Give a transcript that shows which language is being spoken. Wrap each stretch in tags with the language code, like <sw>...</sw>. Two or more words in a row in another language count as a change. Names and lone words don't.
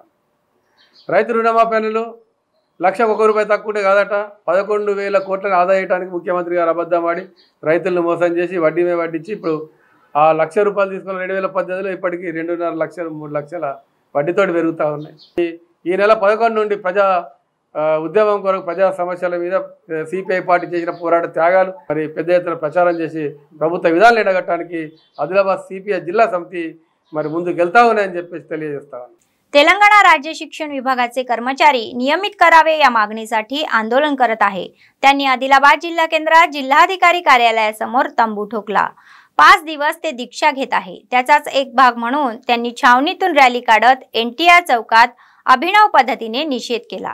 <te>రైతు రుణమాఫీలు 1,00,000 రూపాయి తక్కువే కాదట, 11,000 కోట్లను ఆదా చేయడానికి ముఖ్యమంత్రి గారు అబద్ధం ఆడి రైతులను మోసం చేసి వడ్డీ మీద వడ్డించి ఇప్పుడు ఆ 1,00,000 రూపాయలు తీసుకున్న 2018లో ఇప్పటికీ 2.5 లక్షలు 3 లక్షల వడ్డీతోటి పెరుగుతూ ఉన్నాయి. ఈ నెల 11 నుండి ప్రజా ఉద్యమం కొరకు ప్రజా సమస్యల మీద సిపిఐ పార్టీ చేసిన పోరాట త్యాగాలు మరి పెద్ద ఎత్తున ప్రచారం చేసి ప్రభుత్వ విధానాలు ఎండగట్టడానికి आदिलाबाद సిపిఐ జిల్లా సమితి మరి ముందుకు వెళ్తా ఉన్నాయని చెప్పేసి తెలియజేస్తాను.</te> <mr>तेलंगणा राज्य शिक्षण विभागाचे कर्मचारी नियमित करावे या मागणीसाठी आंदोलन करत आहे. त्यांनी आदिलाबाद जिल्हा केंद्रात जिल्हाधिकारी कार्यालयासमोर तंबू ठोकला. 5 दिवस ते दीक्षा घेत आहे. त्याचाच एक भाग म्हणून त्यांनी छावणीतून रॅली काढत एनटीआर चौकात अभिनव पद्धतीने निषेध केला.</mr>